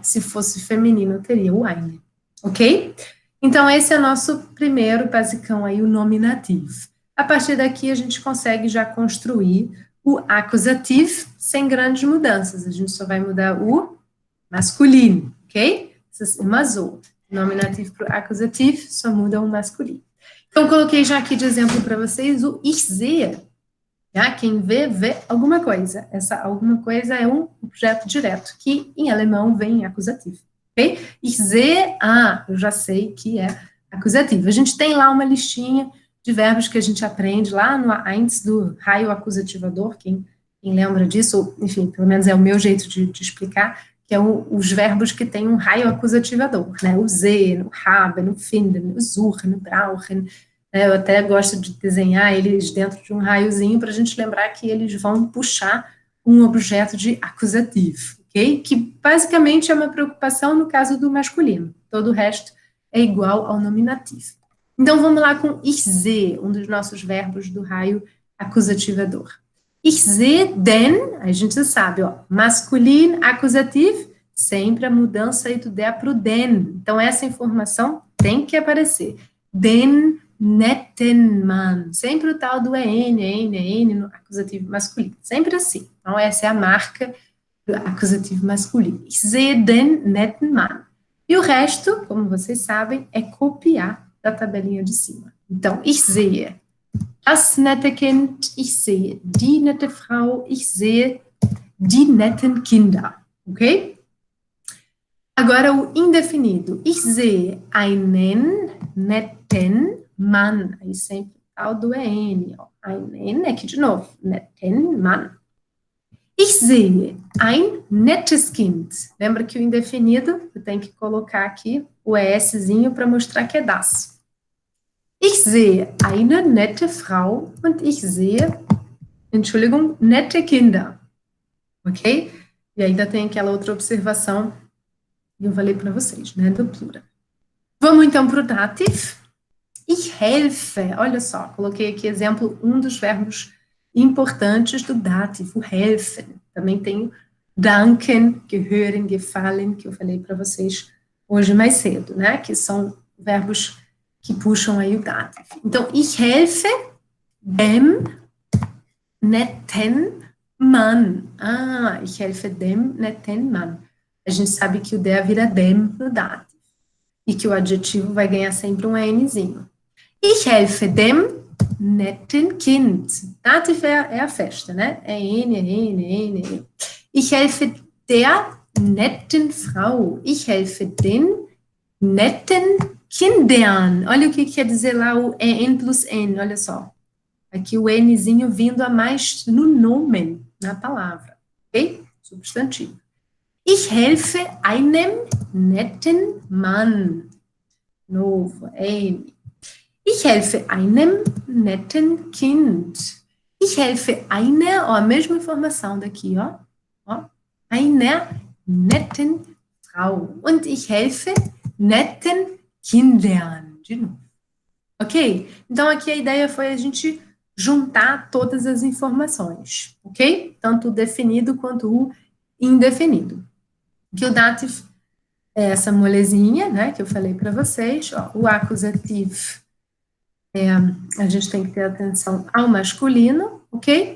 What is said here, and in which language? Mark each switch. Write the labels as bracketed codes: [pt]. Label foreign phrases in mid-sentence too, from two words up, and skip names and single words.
[pt] Se fosse feminino, teria o eine. Ok? Então, esse é o nosso primeiro basicão aí, o nominativo. A partir daqui, a gente consegue já construir o acusativo sem grandes mudanças. A gente só vai mudar o masculin, ok? [de] Das ist immer so. [pt] Nominativo para o acusativo só muda o masculino. Então, coloquei já aqui de exemplo para vocês o [de] ich sehe. [pt] Já, quem vê, vê alguma coisa. Essa alguma coisa é um objeto direto, que em alemão vem em acusativo, ok? [de] Ich sehe, [pt] eu já sei que é acusativo. A gente tem lá uma listinha de verbos que a gente aprende lá no A1 do raio acusativador, quem lembra disso, ou, enfim, pelo menos é o meu jeito de explicar, que é os verbos que têm um raio acusativador, né? O sehen, o haben, o finden, o suchen, o brauchen. Eu até gosto de desenhar eles dentro de um raiozinho para a gente lembrar que eles vão puxar um objeto de acusativo, ok? Que basicamente é uma preocupação no caso do masculino. Todo o resto é igual ao nominativo. Então vamos lá com [de] ich sehe, [pt] um dos nossos verbos do raio acusativador. [de] Ich sehe den, [pt] a gente sabe, ó, masculino, acusativo, sempre a mudança aí do der para o den. Então essa informação tem que aparecer. [de] Den netten Mann, [pt] sempre o tal do EN no acusativo masculino, sempre assim. Então essa é a marca do acusativo masculino. [de] Ich sehe den netten Mann. [pt] E o resto, como vocês sabem, é copiar da tabelinha de cima. Então, [de] ich sehe das nette Kind, ich sehe die nette Frau, ich sehe die netten Kinder, [pt] ok? Agora o indefinido. [de] Ich sehe einen netten Mann. [pt] Aí sempre o tal do EN, ó. Einen, aqui de novo, [de] netten Mann. Ich sehe ein nettes Kind. [pt] Lembra que o indefinido, eu tenho que colocar aqui o ESzinho para mostrar que é das. [de] Ich sehe eine nette Frau und ich sehe, Entschuldigung, nette Kinder. [pt] Ok? E ainda tem aquela outra observação que eu falei para vocês, né, do plural. Vamos então para o dativ. [de] Ich helfe. [pt] Olha só, coloquei aqui exemplo, um dos verbos importantes do dativ, o helfen. Também tem o [de] danken, gehören, gefallen, [pt] que eu falei para vocês hoje mais cedo, né, que são verbos que puxam aí o dativ. Então, [de] ich helfe dem netten Mann. Ich helfe dem netten Mann. [pt] A gente sabe que o der vira dem no dativ. E que o adjetivo vai ganhar sempre um Nzinho. [de] Ich helfe dem netten Kind. [pt] Dativ é a festa, né? É N. [de] Ich helfe der netten Frau. Ich helfe den netten Kindern. [pt] Olha o que quer dizer lá o N plus N, olha só. Aqui o Nzinho vindo a mais no nomen, na palavra, ok? Substantivo. [de] Ich helfe einem netten Mann. [pt] Novo, N. [de] Ich helfe einem netten Kind. Ich helfe einer, [pt] ó, a mesma informação daqui, ó. [de] Einer netten Frau. Und ich helfe netten Kindern. [pt] De novo. Ok? Então, aqui a ideia foi a gente juntar todas as informações, ok? Tanto o definido quanto o indefinido. Que o dativ é essa molezinha, né, que eu falei para vocês, ó, o acusativo, a gente tem que ter atenção ao masculino, ok?